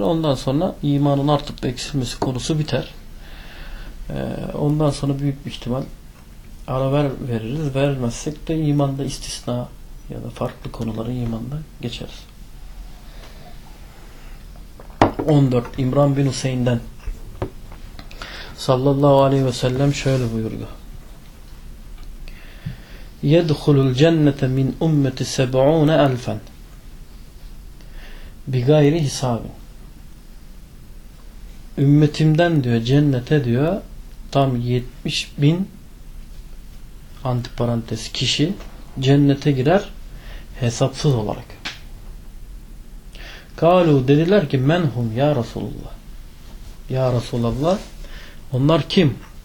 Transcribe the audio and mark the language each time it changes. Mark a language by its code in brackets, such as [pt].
[tr] Ondan sonra imanın artıp eksilmesi konusu biter. Ondan sonra büyük bir ihtimal ara veririz. Vermezsek de imanda istisna ya da farklı konuları imanda geçeriz. 14. İmran bin Hüseyin'den sallallahu aleyhi ve sellem şöyle buyurdu. [ar] يدخل الجنة من أمة 70,000 بغير حساب. [tr] Ümmetimden diyor cennete diyor tam 70,000 antiparantez kişi cennete girer hesapsız olarak. Kalu dediler ki [ar] menhum ya Resulullah. [tr] Ya Resulullah onlar kim?